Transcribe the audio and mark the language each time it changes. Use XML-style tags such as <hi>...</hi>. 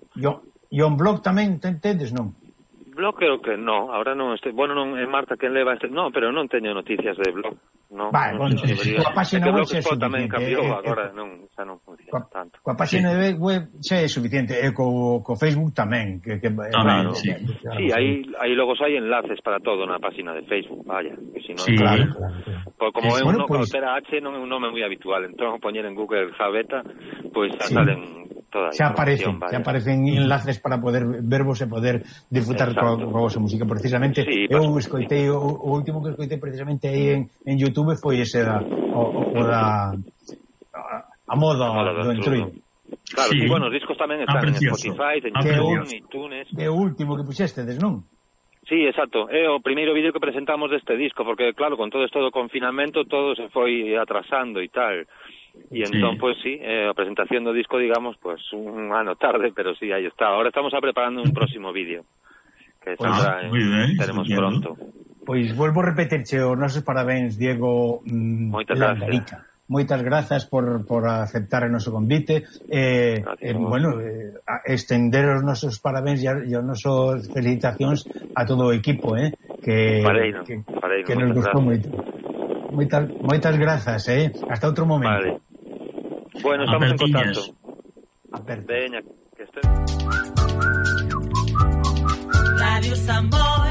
<gl>E un blog tamén, entendes, non? Blog creo que no, ahora non, bueno, non é Marta quen leva este, no, pero non teño noticias de blog, no. Vale, non bueno, coa página web xa é suficiente. Tamén cambiou agora, non, xa non funciona tanto. Coa página sí. web xa é suficiente, e co Facebook tamén. Que claro, sí. Sí, aí logo xa hai enlaces para todo na página de Facebook, vaya. Que si non, sí, claro. Como é un nome, pues, era H, non é un nome moi habitual, entón poñer en Google Javeta, pois pues, xa sí. salen... Xa aparecen enlaces para poder vervos e poder disfrutar coa vosa música. Precisamente, sí, eu escoitei o último que escoitei precisamente aí en YouTube foi ese da a moda do Entruido. Claro, sí. Bueno, os discos tamén están en Spotify, en iTunes. É o último que puxestedes, non? Sí, exacto. É o primeiro vídeo que presentamos deste disco, porque claro, con todo isto do confinamento todo se foi atrasando e tal.</gl> <es>Y entonces,</es> <gl>sí. Pues sí, a presentación do disco, digamos, pues un ano tarde, pero sí, ahí está.</gl> <es>Ahora estamos preparando un próximo vídeo, que saldrá, estaremos pronto.</es> <gl>Pues vuelvo a repetirche, os nosos parabéns, Diego. Moitas gracias. Moitas gracias por aceptar o noso convite. Estender os nosos parabéns e as nosas felicitacións a todo o equipo, que nos gustou moito. Moitas grazas, hasta outro momento. Vale. Bueno, estamos en contacto. Aperte. Veña, que estén. Radio Samboy.</gl>